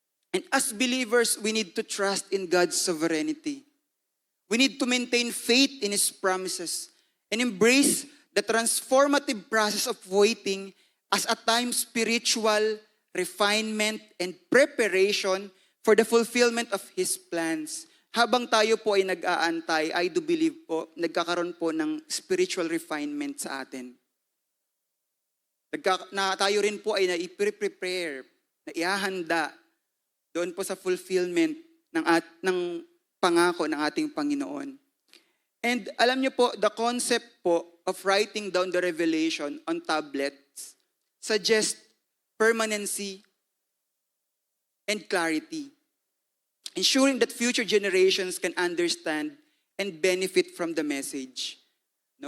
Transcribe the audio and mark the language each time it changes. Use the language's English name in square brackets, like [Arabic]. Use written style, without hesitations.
[English] And as believers, we need to trust in God's sovereignty. We need to maintain faith in His promises and embrace the transformative process of waiting as a time spiritual refinement and preparation for the fulfillment of His plans. [Filipino] Habang tayo po ay nag-aantay, [English] I do believe po, [Filipino] nagkakaroon po ng spiritual refinement sa atin. Tayo rin po ay na-prepare, na ihahanda doon po sa fulfillment ng pangako ng ating Panginoon. And alam niyo po, [English] the concept po of writing down the revelation on tablets suggests permanency and clarity, ensuring that future generations can understand and benefit from the message. No?